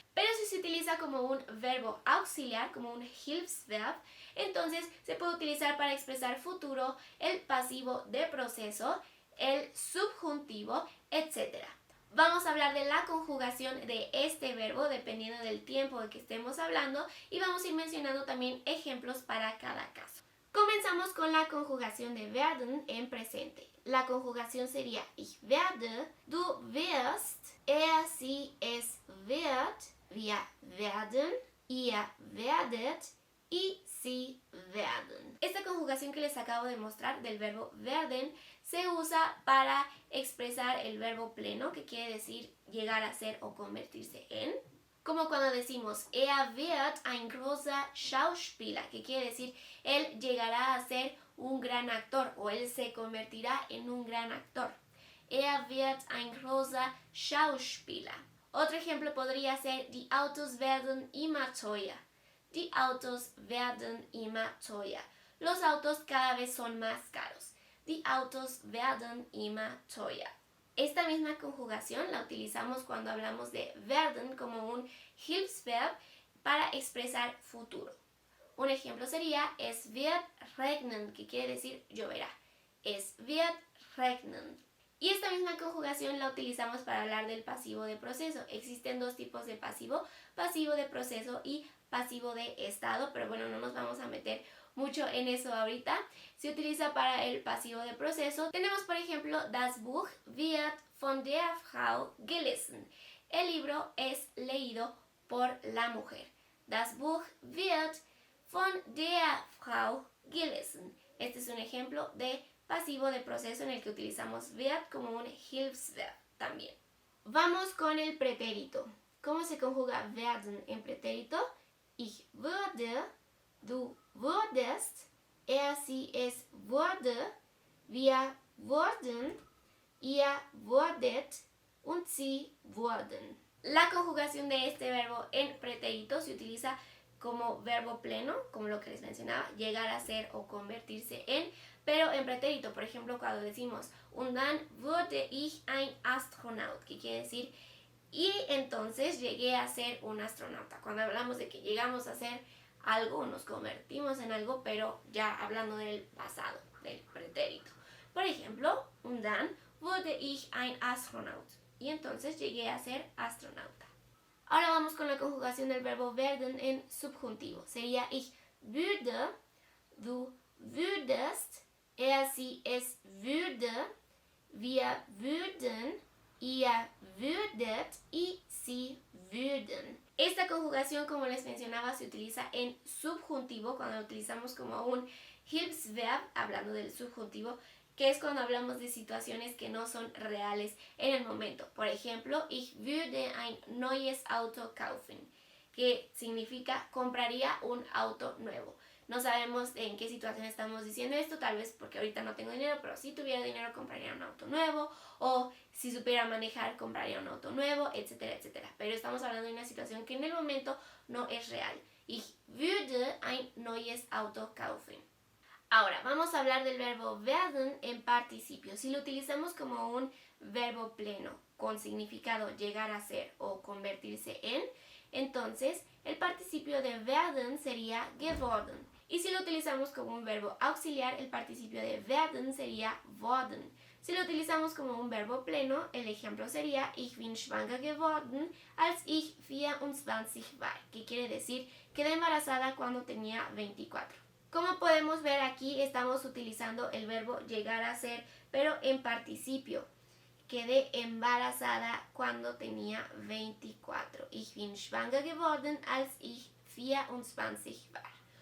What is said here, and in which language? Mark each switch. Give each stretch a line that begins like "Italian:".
Spanish: Pero si se utiliza como un verbo auxiliar, como un Hilfsverb, entonces se puede utilizar para expresar futuro, el pasivo de proceso, el subjuntivo, etc. Vamos a hablar de la conjugación de este verbo dependiendo del tiempo de que estemos hablando y vamos a ir mencionando también ejemplos para cada caso. Comenzamos con la conjugación de werden en presente. La conjugación sería
German: ich werde, du wirst, sie, es wird, wir werden, ihr werdet y sie werden.
Spanish: Esta conjugación que les acabo de mostrar del verbo werden se usa para expresar el verbo pleno, que quiere decir llegar a ser o convertirse en. Como cuando decimos
German: wird ein großer Schauspieler,
Spanish: que quiere decir él llegará a ser un gran actor o él se convertirá en un gran actor.
German: Wird ein großer Schauspieler.
Spanish: Otro ejemplo podría ser
German: die Autos werden immer teuer. Die Autos werden immer teuer.
Spanish: Los autos cada vez son más caros.
German: Die Autos werden immer teuer.
Spanish: Esta misma conjugación la utilizamos cuando hablamos de werden como un Hilfsverb para expresar futuro. Un ejemplo sería
German: es wird regnen,
Spanish: que quiere decir lloverá.
German: Es wird regnen.
Spanish: Y esta misma conjugación la utilizamos para hablar del pasivo de proceso. Existen dos tipos de pasivo de proceso y pasivo de estado, pero bueno, no nos vamos a meter mucho en eso ahorita. Se utiliza para el pasivo de proceso. Tenemos, por ejemplo,
German: das Buch wird von der Frau gelesen.
Spanish: El libro es leído por la mujer.
German: Das Buch wird von der Frau gelesen.
Spanish: Este es un ejemplo de pasivo de proceso en el que utilizamos wird como un Hilfsverb también. Vamos con el pretérito. ¿Cómo se conjuga werden en pretérito?
German: Ich würde, du wurdest, sie, es wurde, wir wurden, ihr wurdet und sie wurden.
Spanish: La conjugación de este verbo en pretérito se utiliza como verbo pleno, como lo que les mencionaba, llegar a ser o convertirse en, pero en pretérito, por ejemplo, cuando decimos
German: und dann wurde ich ein Astronaut,
Spanish: que quiere decir y entonces llegué a ser un astronauta. Cuando hablamos de que llegamos a ser algo, nos convertimos en algo, pero ya hablando del pasado, del pretérito. Por ejemplo,
German: und dann wurde ich ein Astronaut.
Spanish: Y entonces llegué a ser astronauta. Ahora vamos con la conjugación del verbo werden en subjuntivo.
German: Sería ich würde, du würdest, sie, es würde, wir würden, ihr würdet y sie würden.
Spanish: Esta conjugación, como les mencionaba, se utiliza en subjuntivo cuando lo utilizamos como un Hilfsverb, hablando del subjuntivo, que es cuando hablamos de situaciones que no son reales en el momento. Por ejemplo,
German: ich würde ein neues Auto kaufen,
Spanish: que significa compraría un auto nuevo. No sabemos en qué situación estamos diciendo esto, tal vez porque ahorita no tengo dinero, pero si tuviera dinero compraría un auto nuevo, o si supiera manejar compraría un auto nuevo, etcétera, etcétera. Pero estamos hablando de una situación que en el momento no es real.
German: Ich würde ein neues Auto kaufen.
Spanish: Ahora, vamos a hablar del verbo werden en participio. Si lo utilizamos como un verbo pleno con significado llegar a ser o convertirse en, entonces el participio de werden sería geworden. Y si lo utilizamos como un verbo auxiliar, el participio de werden sería worden. Si lo utilizamos como un verbo pleno, el ejemplo sería
German: ich bin schwanger geworden, als ich 24 war,
Spanish: que quiere decir quedé embarazada cuando tenía 24. Como podemos ver aquí, estamos utilizando el verbo llegar a ser, pero en participio. Quedé embarazada cuando tenía 24.
German: Ich bin schwanger geworden, als ich 24 war.